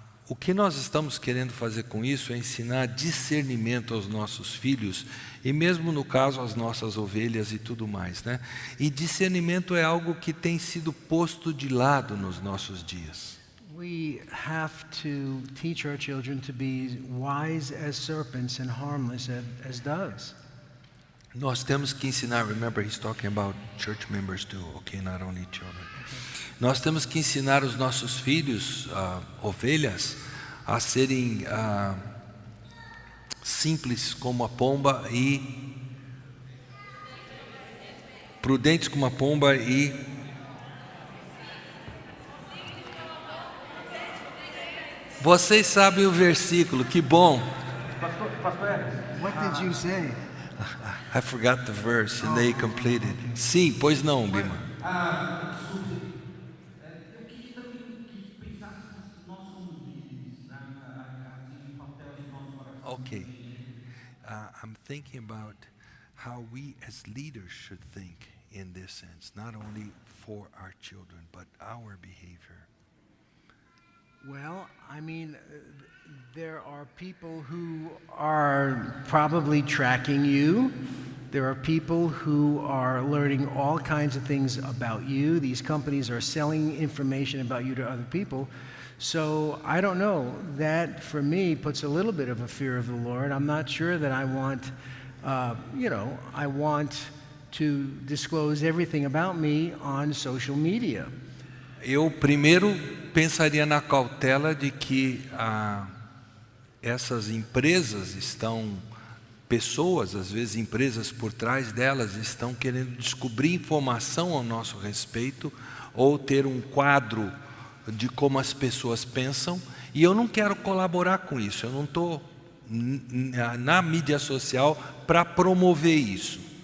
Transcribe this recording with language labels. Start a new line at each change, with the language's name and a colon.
Portuguese: O que nós estamos querendo fazer com isso é ensinar discernimento aos nossos filhos e mesmo no caso às nossas ovelhas e tudo mais, né? E discernimento é algo que tem sido posto de lado nos nossos dias.
English: We have to teach our children to be wise as serpents and harmless as doves.
Portuguese: Nós temos que ensinar,
English: remember he's talking about church members too, okay, not only children.
Portuguese: Nós temos que ensinar os nossos filhos, ovelhas, a serem simples como a pomba e prudentes como a pomba e vocês sabem o versículo, que bom.
English: What did you say? I forgot the verse and they completed.
Portuguese: Sim, pois não, Bima. Eu queria também que pensássemos que nós somos líderes, assim, o papel de nosso coração.
English: Okay. I'm thinking about how we as leaders should think in this sense, not only for our children, but our behavior. Well, I mean, there are people who are probably tracking you. There are people who are learning all kinds of things about you. These companies are selling information about you to other people. So I don't know. That, for me, puts a little bit of a fear of the Lord. I'm not sure that I want, I want to disclose everything about me on social media.
Portuguese: Eu primeiro pensaria na cautela de que essas empresas pessoas, às vezes empresas por trás delas, estão querendo descobrir informação ao nosso respeito ou ter um quadro de como as pessoas pensam, e eu não quero colaborar com isso, eu não estou na mídia social para promover isso.